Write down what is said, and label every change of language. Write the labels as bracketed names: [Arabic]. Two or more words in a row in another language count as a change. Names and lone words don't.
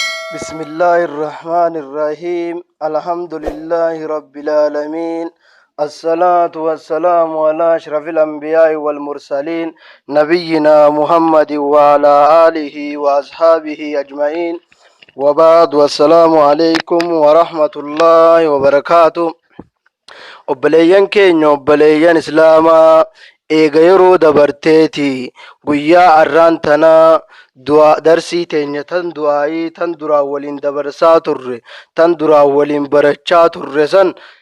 [Arabic] بسم الله الرحمن الرحيم الحمد لله رب العالمين الصلاة والسلام على أشرف الأنبياء والمرسلين نبينا محمد وعلى آله وأصحابه أجمعين وبعد والسلام عليكم ورحمة الله وبركاته [Oromo] obboleeyyan keenya obboleeyyan islaamaa eega yeroo dabarteeti guyyaa arraan tanaa darsii teenya tan du'aayii tan duraan waliin dabarsaa turre tan duraan waliin barachaa turre san